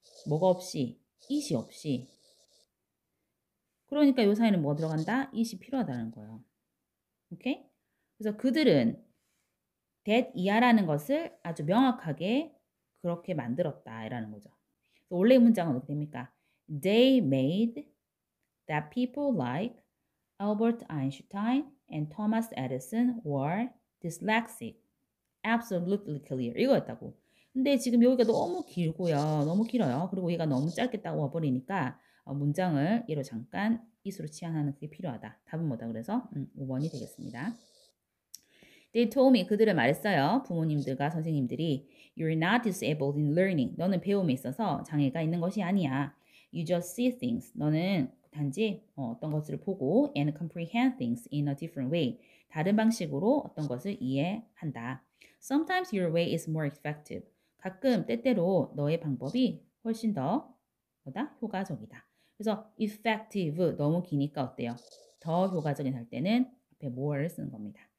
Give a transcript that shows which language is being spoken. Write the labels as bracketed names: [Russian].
[Korean] 뭐가 없이, it이 없이. 그러니까 요 사이는 뭐가 들어간다? it이 필요하다는 거예요. 오케이? 그래서 그들은 that 이하라는 것을 아주 명확하게 그렇게 만들었다 이라는 거죠. 그래서 원래 문장은 어떻게 됩니까? [English] They made that people like Albert Einstein and Thomas Edison were dyslexic. Absolutely clear. [Korean] 이거였다고. 근데 지금 여기가 너무 길고요. 너무 길어요. 그리고 얘가 너무 짧게 딱 와버리니까 문장을 얘로 잠깐 it으로 치환하는 그게 필요하다. 답은 뭐다? 그래서 5번이 되겠습니다. [English] They told me, [Korean] 그들을 말했어요. 부모님들과 선생님들이 [English] You're not disabled in learning. [Korean] 너는 배움에 있어서 장애가 있는 것이 아니야. [English] You just see things. [Korean] 너는 단지 어떤 것을 보고 [English] and comprehend things in a different way. [Korean] 다른 방식으로 어떤 것을 이해한다. [English] Sometimes your way is more effective. [Korean] 가끔 때때로 너의 방법이 훨씬 더 뭐다? 효과적이다. 그래서 effective 너무 기니까 어때요? 더 효과적인 할 때는 앞에 more를 쓰는 겁니다.